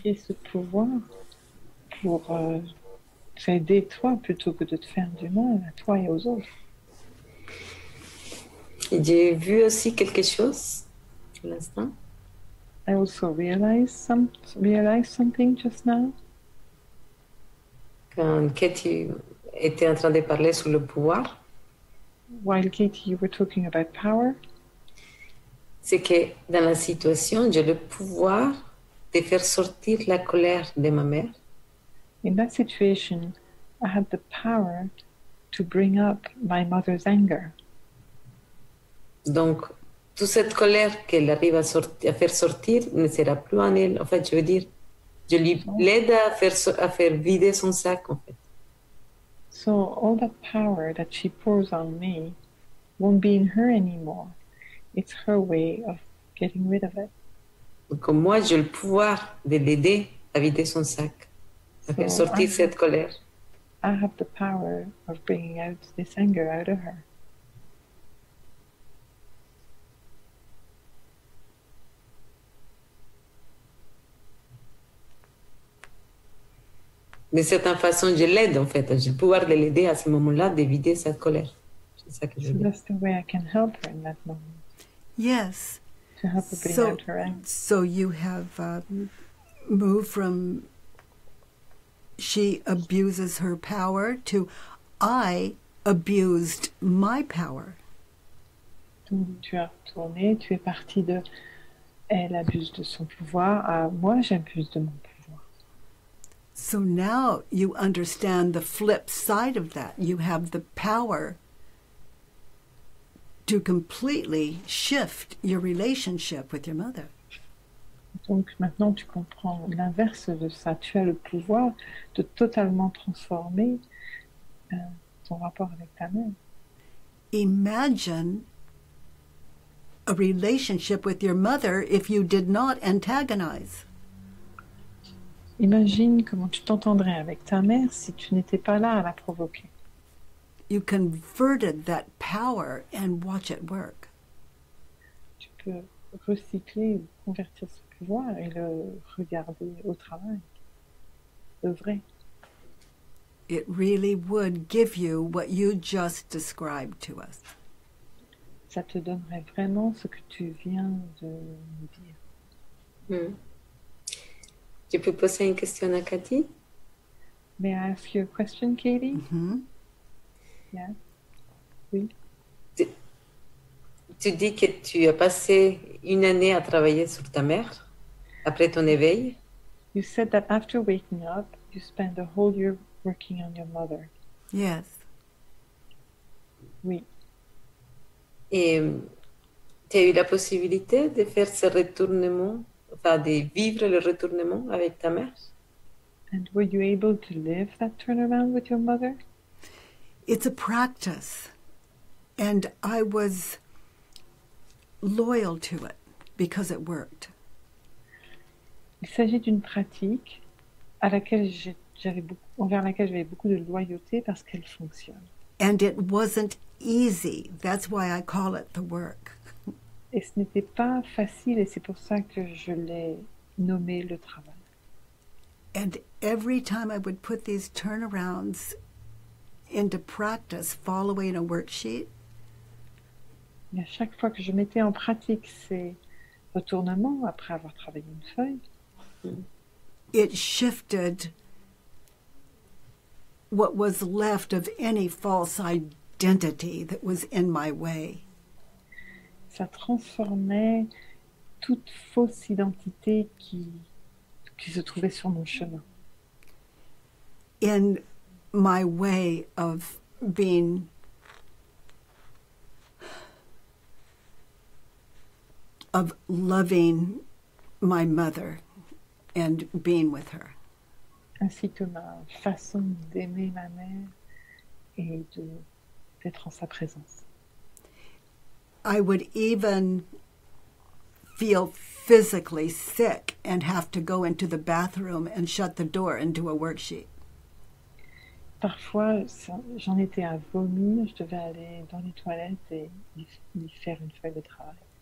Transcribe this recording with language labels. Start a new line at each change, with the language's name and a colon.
French: Recycler ce pouvoir pour t'aider toi plutôt que de te faire du mal à toi et aux autres. Et j'ai vu aussi quelque chose pour l'instant.
English: I also realized something just now.
French: Quand Katie était en train de parler sur le pouvoir,
English: While Katie, you were talking about power,
French: c'est que dans la situation, j'ai le pouvoir de faire sortir la colère de ma mère.
English: in that situation, I had the power to bring up my mother's anger.
French: Donc, toute cette colère qu'elle arrive à faire sortir ne sera plus en elle. En fait, je veux dire, je l'aide à faire vider son sac, en fait.
English: So all that power that she pours on me won't be in her anymore. It's her way of getting rid of it.
French: Donc, comme moi, j'ai le pouvoir de l'aider à vider son sac, à faire sortir cette colère.
English: I have the power of bringing out this anger out of her.
French: De certaine façon, je l'aide, en fait. J'ai le pouvoir de l'aider à ce moment-là de vider sa colère. C'est ça que je
English: So
French: veux dire.
English: that's the way I can help her in that moment, Yes. to help her bring out her anger. So you have moved from she abuses her power to I abused my power.
French: Donc tu as retourné, tu es parti de elle abuse de son pouvoir à moi j'abuse de mon pouvoir.
English: So now you understand the flip side of that. You have the power to completely shift your relationship with your mother.
French: Donc maintenant tu comprends l'inverse de ça. Tu as le pouvoir de totalement transformer ton rapport avec ta mère.
English: Imagine a relationship with your mother if you did not antagonize.
French: Imagine comment tu t'entendrais avec ta mère si tu n'étais pas là à la provoquer.
English: You converted that power and watch it work.
French: Tu peux recycler, convertir ce pouvoir et le regarder au travail, œuvrer.
English: It really would give you what you just described to us.
French: Ça te donnerait vraiment ce que tu viens de nous dire. Je peux poser une question à Cathy?
English: May I ask you a question, Katie? Mm-hmm. Yeah. Oui.
French: Tu dis que tu as passé une année à travailler sur ta mère après ton éveil.
English: You said that after waking up, You spend the whole year working on your mother. Yes.
French: Oui. Et tu as eu la possibilité de faire ce retournement, enfin de vivre le retournement avec ta mère?
English: And were you able to live that turnaround with your mother? It's a practice. And I was loyal to it because it worked.
French: Il s'agit d'une pratique à laquelle envers laquelle j'avais beaucoup de loyauté parce qu'elle fonctionne.
English: And it wasn't easy. That's why I call it the work.
French: Et ce n'était pas facile et c'est pour ça que je l'ai nommé le travail.
English: And every time I would put these turnarounds into practice following a worksheet,
French: Et à chaque fois que je mettais en pratique ces retournements après avoir travaillé une feuille,
English: it shifted what was left of any false identity that was in my way.
French: ça transformait toute fausse identité qui se trouvait sur mon chemin.
English: In my way of being of loving my mother and being with her.
French: Ainsi que ma façon d'aimer ma mère et d'être en sa présence.
English: I would even feel physically sick and have to go into the bathroom and shut the door and do a worksheet.
French: Parfois, j'en étais à vomir, je devais aller dans les toilettes et y faire une feuille de travail.